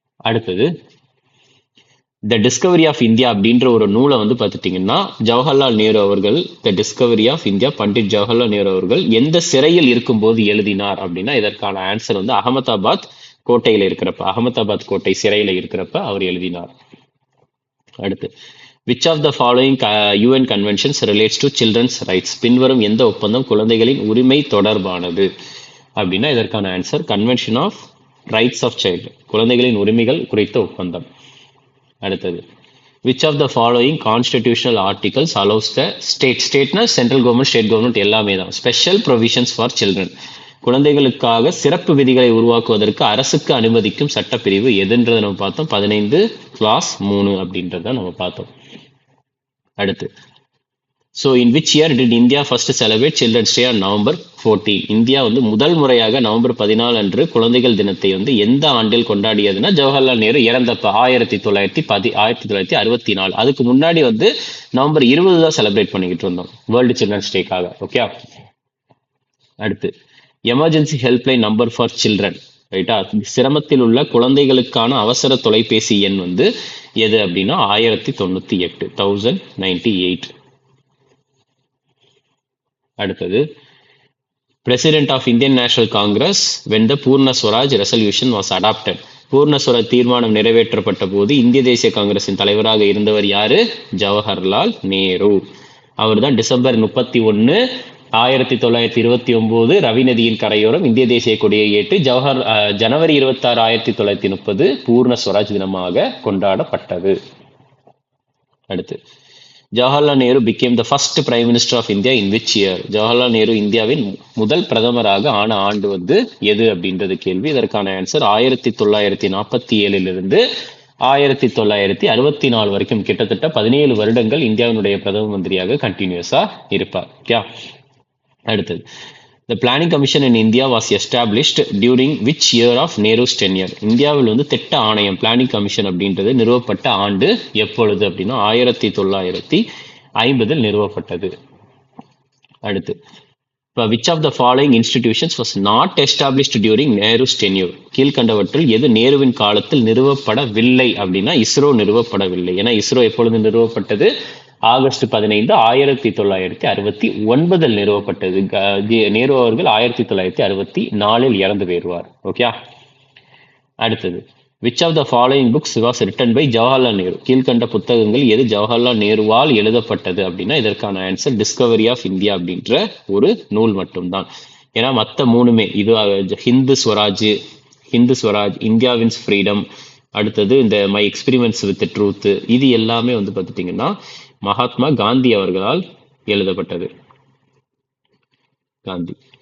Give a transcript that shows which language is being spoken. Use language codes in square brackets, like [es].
[ta] அடுத்தது த Discovery of India அப்படின்ற ஒரு நூலை வந்து பார்த்துட்டிங்கன்னா ஜவஹர்லால் நேரு அவர்கள் த Discovery of India Pandit Jawaharlal Nehru அவர்கள் எந்த சிறையில் இருக்கும்போது எழுதினார் அப்படின்னா இதற்கான ஆன்சர் வந்து அகமதாபாத் கோட்டை சிறையில இருக்கிறப்ப அவர் எழுதினார். அடுத்து [en] which of the following UN conventions relates to children's rights? [ta] பின்வரும் எந்த ஒப்பந்தம் குழந்தைகளின் உரிமை தொடர்பானது அப்படின்னா இதற்கான answer convention of rights of child, குழந்தைகளின் உரிமைகள் குறித்த ஒப்பந்தம். அடுத்தது [en] which of the following constitutional articles allows the [ta] ஸ்டேட்னா central government state government எல்லாமே தான் ஸ்பெஷல் ப்ரொவிஷன்ஸ் ஃபார் சில்ட்ரன், குழந்தைகளுக்காக சிறப்பு விதிகளை உருவாக்குவதற்கு அரசுக்கு அனுமதிக்கும் சட்டப்பிரிவு எதுன்றதை நம்ம பார்த்தோம். 15 கிளாஸ் 3 அப்படின்றத நம்ம பார்த்தோம். அடுத்து [en] So in which year did India first celebrate children's day on November 14? [ta] India வந்து முதல் முறையாக நவம்பர் 14 அன்று குழந்தைகள் தினத்தை வந்து எந்த ஆண்டில் கொண்டாடியதுன்னா ஜவஹர்லால் நேரு இறந்தப்ப 1964. அதுக்கு முன்னாடி வந்து நவம்பர் 20 தான் செலிப்ரேட் பண்ணிக்கிட்டு இருந்தோம் வேர்ல்டு சில்ட்ரன்ஸ் டேக்காக. ஓகே, அடுத்து [en] emergency helpline number for children, [ta] ரைட்டா, சிரமத்தில் உள்ள குழந்தைகளுக்கான அவசர தொலைபேசி எண் வந்து எது அப்படின்னா 1098. அடுத்தது [en] President of Indian National Congress when the Purna Swaraj resolution was adopted. [ta] பூர்ணஸ்வராஜ் தீர்மானம் நிறைவேற்றப்பட்ட போது இந்திய தேசிய காங்கிரசின் தலைவராக இருந்தவர் யாரு? ஜவஹர்லால் நேரு. அவர் தான் டிசம்பர் 31, 1929 ரவி நதியின் கரையோரம் இந்திய தேசிய கொடியை ஏற்று ஜனவரி 26, 1930 பூர்ண ஸ்வராஜ் தினமாக கொண்டாடப்பட்டது. அடுத்து, [en] Jawaharlal Nehru became the first prime minister of India in which year? [ta] Jawaharlal Nehru இந்தியாவின் முதல் பிரதமராக ஆன ஆண்டு வந்து எது அப்படின்றது கேள்வி. இதற்கான ஆன்சர் 1947 1964 வரைக்கும், கிட்டத்தட்ட 17 வருடங்கள் இந்தியாவினுடைய பிரதம மந்திரியாக கண்டினியூஸா இருப்பார். ஓகே. அடுத்தது, [en] The Planning Commission in India was established during which year of Nehru's tenure? [ta] இந்தியாவில் வந்து திட்ட ஆணையம் பிளானிங் கமிஷன் அப்படின்றது நிறுவப்பட்ட ஆண்டு எப்பொழுது அப்படின்னா 1950 நிறுவப்பட்டது. அடுத்து, [en] which of the following institutions was not established during Nehru's tenure? [ta] கீழ்கண்டவற்றில் எது நேருவின் காலத்தில் நிறுவப்படவில்லை அப்படின்னா இஸ்ரோ நிறுவப்படவில்லை. ஏன்னா இஸ்ரோ எப்பொழுது நிறுவப்பட்டது? ஆகஸ்ட் 15, 1969 நிறுவப்பட்டது. நேரு அவர்கள் 1964 இறந்து போயிருவார். ஓகே. அடுத்தது, [en] which of the following books was written by Jawaharlal Nehru? [ta] கீழ்கண்ட புத்தகங்கள் எது ஜவஹர்லால் நேருவால் எழுதப்பட்டது அப்படின்னா இதற்கான ஆன்சர் டிஸ்கவரி ஆஃப் இந்தியா அப்படின்ற ஒரு நூல் மட்டும்தான். ஏன்னா மற்ற மூணுமே இது ஹிந்து ஸ்வராஜ், இந்தியாவின் ஃப்ரீடம், அடுத்தது இந்த மை எக்ஸ்பெரிமெண்ட்ஸ் வித் ட்ரூத், இது எல்லாமே வந்து பார்த்துட்டிங்கன்னா மகாத்மா காந்தி அவர்களால் எழுதப்பட்டது. காந்தி.